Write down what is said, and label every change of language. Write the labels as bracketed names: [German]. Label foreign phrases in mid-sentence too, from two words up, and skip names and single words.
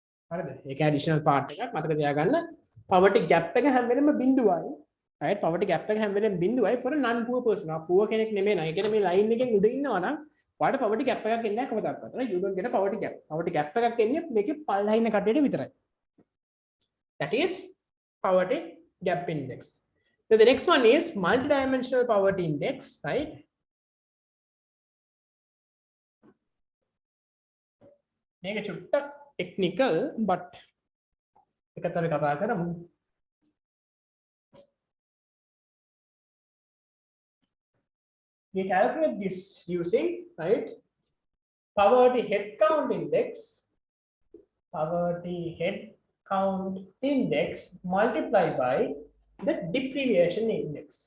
[Sinhala] හරිද? ඒක [English] additional part [Sinhala] එකක් මතක තියාගන්න. [English] poverty gap [Sinhala] එක හැම වෙලෙම බිඳුවයි. right? [English] poverty gap [Sinhala] එක හැම වෙලෙම බිඳුවයි [English] for a non poor person. poor [Sinhala] කෙනෙක් නෙමෙයි නේද? ඒ කියන්නේ මේ line එකෙන් උඩ ඉන්නවා නම් ඔයාලට [English] poverty gap [Sinhala] එකක් එන්නේ නැහැ කවදාවත්. [English] right? You don't get a poverty gap. poverty gap [Sinhala] එකක් එන්නේ මේකේ පල්ලෙහා ඉන්න කට්ටියට විතරයි. [English] That is poverty gap index. So the next one is multidimensional poverty index, right? [Sinhala] මේක චුට්ටක් technical but එකතර කතා කරමු. [English] We calculate this using, right, poverty head count index multiplied by the deprivation index.